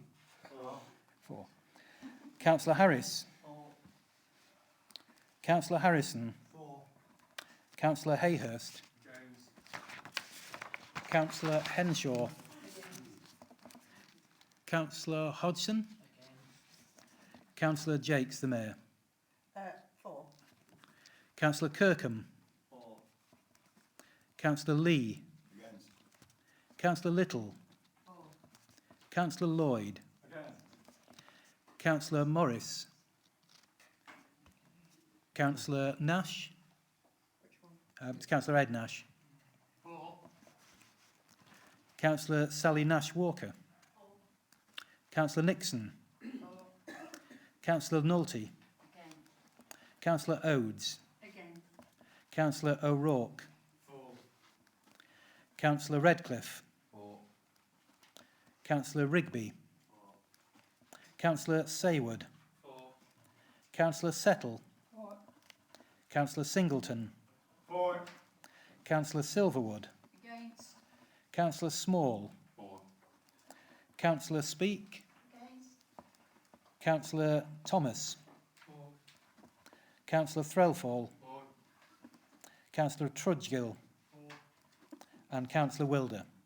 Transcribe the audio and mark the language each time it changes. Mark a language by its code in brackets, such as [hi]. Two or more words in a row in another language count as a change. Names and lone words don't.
[en] 4. Councillor Harris. Councillor Harrison. Councillor Hayhurst. Councillor Henshaw. Councillor Hodgson. Councillor Jakes, the Mayor. 4. Councillor Kirkham. Councillor Lee. Councillor Little. Councillor Lloyd. Councillor Morris. Councillor Nash. It's Councillor Ed Nash. Councillor Sally Nash Walker. Councillor Nixon. Councillor Nolte. Councillor Odes. Councillor O'Rourke. Councillor Redcliffe. Councillor Rigby. Councillor Saywood. Councillor Settle. Councillor Singleton. Councillor Silverwood. Against. Councillor Small. Councillor Speak. Against. Councillor Thomas. Councillor Threlfall. Councillor Trudgill. And Councillor Wilder.